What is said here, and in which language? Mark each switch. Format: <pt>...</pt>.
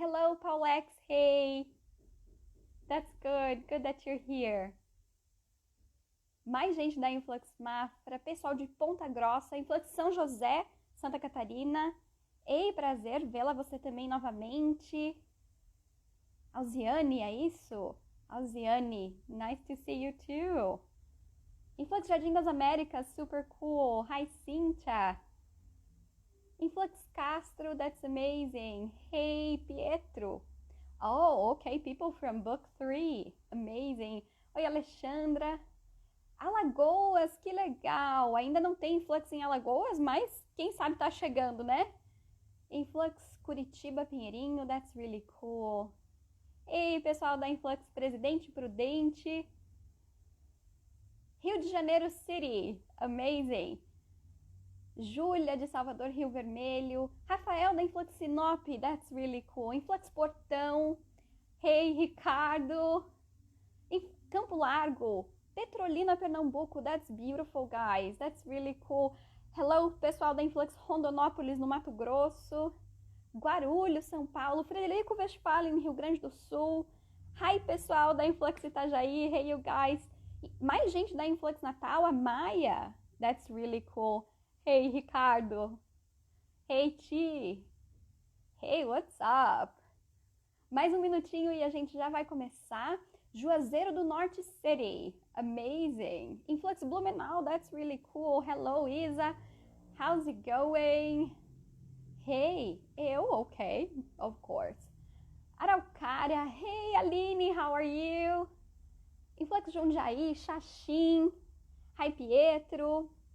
<en>Hello, Paulex. Hey. That's good. Good that you're here.</en> <pt>Mais gente da Influx Mafra. Pessoal de Ponta Grossa. Influx São José, Santa Catarina. Ei, prazer vê-la você também novamente. Alziane, é isso?</pt> <en>Alziane, nice to see you too. Influx Jardim das Américas, super cool. Hi, Cynthia. Influx Castro, that's amazing. Hey, Pietro. Oh, okay, people from book 3. Amazing.</en> <pt>Oi, Alexandra. Alagoas, que legal. Ainda não tem Influx em Alagoas, mas quem sabe tá chegando, né?</pt> <en>Influx Curitiba, Pinheirinho, that's really cool.</en> <pt>Ei, pessoal da Influx Presidente Prudente. Rio de Janeiro City, amazing. Júlia de Salvador, Rio Vermelho.</pt> <en>Rafael da Influx Sinop, that's really cool. Influx Portão. Hey, Ricardo. Campo Largo. Petrolina, Pernambuco, that's beautiful, guys. That's really cool. Hello,</en> <pt>pessoal da Influx Rondonópolis, no Mato Grosso. Guarulhos, São Paulo. Frederico Westphalen, Rio Grande do Sul. Hi, pessoal da Influx Itajaí.</pt> <en>Hey, you guys.</en> <pt>Mais gente da Influx Natal, a Maia.</pt> <en>That's really cool. Hey, Ricardo. Hey, Ti. Hey, what's up?</en> <pt>Mais um minutinho e a gente já vai começar.</pt> <en>Juazeiro do Norte City, amazing. Influx Blumenau, that's really cool. Hello, Isa, how's it going? Hey, okay, of course. Araucária, hey, Aline, how are you? Influx Jundiaí, Xaxim, hi, Pietro.</en>